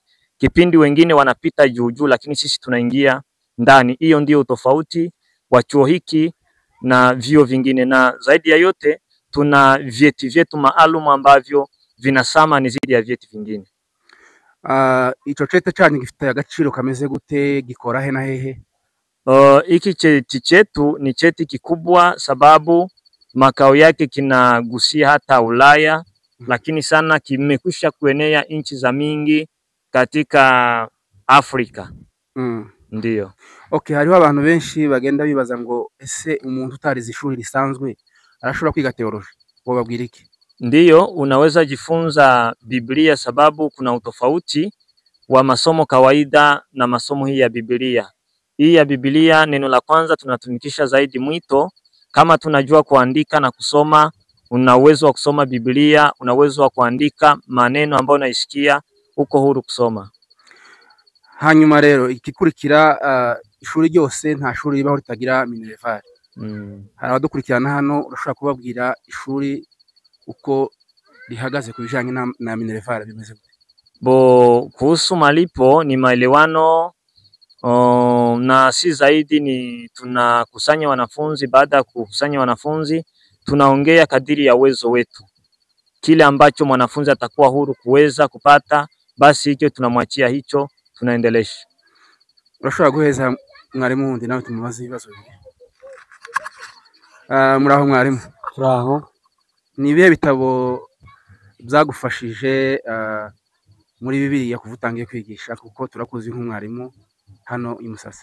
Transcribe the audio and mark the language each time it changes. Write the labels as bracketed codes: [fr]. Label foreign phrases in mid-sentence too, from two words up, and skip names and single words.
[sw] Kipindi wengine wanapita juu, lakini sisi tunaingia ndani. Hiyo ndio tofauti wa chuo hiki na vyuo vingine, na zaidi ya yote tuna vyeti vyetu maalum ambavyo vinasamani zidi ya vyeti vingine. [rw] Ico cheti cyanyu gifite agaciro kameze gute, gikora he na hehe? [sw] Hiki cheti chetu ni cheti kikubwa sababu makao yake kinagusia hata Ulaya, lakini sana kimekwisha kuenea nchi za mingi katika Afrika. Ndiyo. [rw] Okay, hariho abantu benshi bagenda bibaza ngo ese umuntu utarize ishuri risanzwe arashobora kwiga theology, wababwira iki? [sw] Ndiyo, unaweza jifunza Biblia sababu kuna utofauti wa masomo kawaida na masomo hii ya Biblia. Hii ya Biblia, neno la kwanza tunatumikisha zaidi mwito. Kama tunajua kuandika na kusoma, una uwezo wa kusoma Biblia, una uwezo wa kuandika maneno ambayo unaisikia, uko huru kusoma. [rw] Hanyuma rero ikikurikira, ishuri ryose nta shuri ribaho ritagira minerval. Hari abadukurikirana hano, urashobora kubabwira ishuri uko lihagaze ku bijanye na minerval bimeze gute? [sw] Kuhusu malipo ni maelewano, na si zaidi ni tunakusanya wanafunzi. Baada ya kukusanya wanafunzi, tunaongea kadiri ya uwezo wetu. Kile ambacho mwanafunzi atakuwa huru kuweza kupata, basi hicho tunamwachia, hicho tunaendelesha. [rw] Urashobora guheza mwarimu wundi nawe tumubaze ibibazo bibiri? Muraho mwarimu? Turaho. Ni ibihe bitabo byagufashije muri Bibiliya kuva utangiye kwigisha, kuko turakuzi nk'umwarimu hano i Musasa?